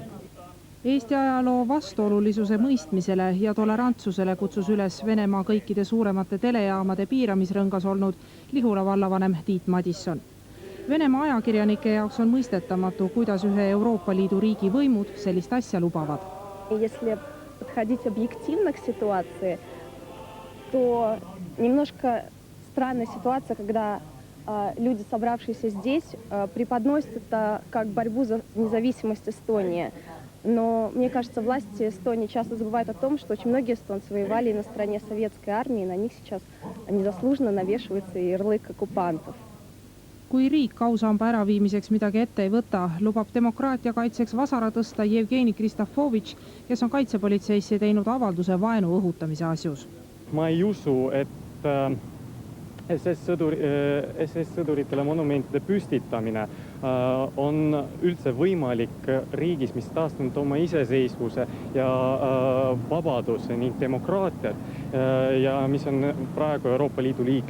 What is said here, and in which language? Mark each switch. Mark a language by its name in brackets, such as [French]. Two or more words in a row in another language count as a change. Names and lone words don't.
[Estonian] Eesti ajaloo vastuolulisuse mõistmisele ja tolerantsusele kutsus üles Venemaa kõikide suuremate telejaamade piiramisrõngas olnud Lihula vallavanem Tiit Madisson. Venemaa ajakirjanike jaoks on mõistetamatu, kuidas ühe Euroopa Liidu riigi võimud sellist asja lubavad. [Russian] Если подходить объективно к ситуации, то немножко странная ситуация, когда люди, собравшиеся здесь, преподносят это как борьбу за независимость Эстонии. Но мне кажется, власти Эстонии часто забывают о том, что очень многие эстонцы воевали на стороне советской армии, и на них сейчас незаслуженно навешивается ярлык оккупантов. [Estonian] Kui riik ausamba äraviimiseks midagi ette ei võta, lubab demokraatia kaitseks vasara tõsta Jevgeni Kristofovitš, kes on kaitsepolitseisse teinud avalduse vaenu õhutamise asjus. Ma ei usu, et SS-sõduritele monumentide püstitamine on üldse võimalik riigis, mis taastanud oma iseseisvuse ja vabaduse ning demokraatiat ja mis on praegu Euroopa Liidu liige.